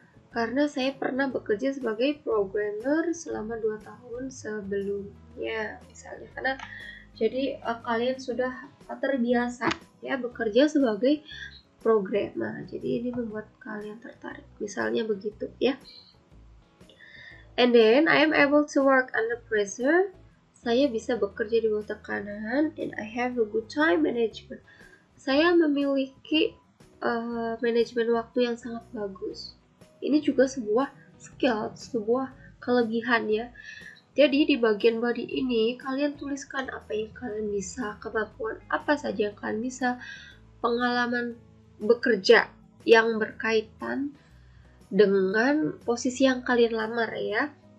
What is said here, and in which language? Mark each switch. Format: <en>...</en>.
<id>Karena saya pernah bekerja sebagai programmer selama 2 tahun sebelumnya misalnya. Karena jadi kalian sudah terbiasa ya bekerja sebagai programmer. Jadi ini membuat kalian tertarik. Misalnya begitu ya.</id> <en>And then I am able to work under pressure.</en> <id>Saya bisa bekerja di bawah tekanan.</id> <en>And I have a good time management.</en> <id>Saya memiliki manajemen waktu yang sangat bagus. Ini juga sebuah skill, sebuah kelebihan ya. Jadi di bagian body ini kalian tuliskan apa yang kalian bisa, kemampuan apa saja yang kalian bisa, pengalaman bekerja yang berkaitan dengan posisi yang kalian lamar ya.</id>